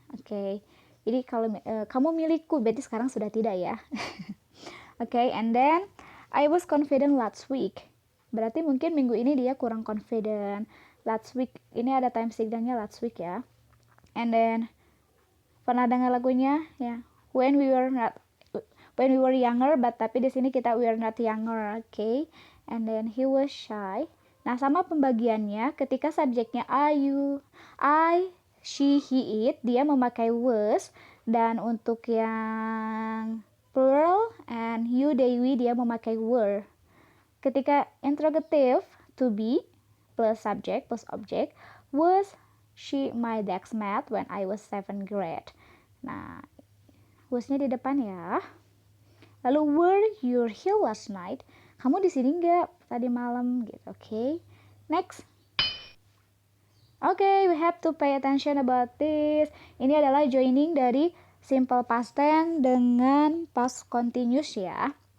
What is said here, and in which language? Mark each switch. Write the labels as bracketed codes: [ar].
[id] Okay, jadi kalau kamu milikku, berarti sekarang sudah tidak ya. [en] Okay, and then I was confident last week. [id] Berarti mungkin minggu ini dia kurang confident. [en] Last week, ini ada time signalnya last week ya. And then [id] pernah dengar lagunya ya, [en] when we were younger, but [id] tapi di sini kita [en] we are not younger. Okay, and then he was shy. [id] Nah, sama pembagiannya ketika subjeknya you, I, she, he, it, dia memakai was, dan untuk yang plural and you, they, we, dia memakai were. Ketika [en] interrogative, to be plus subject plus object, was she my deskmate when I was 7th grade. [id] Nah, was-nya di depan ya. Lalu [en] were you here last night? [id] Kamu di sini nggak tadi malam gitu. Oke. Next. [en] Okay, we have to pay attention about this. [id] Ini adalah joining dari simple past tense dengan past continuous ya.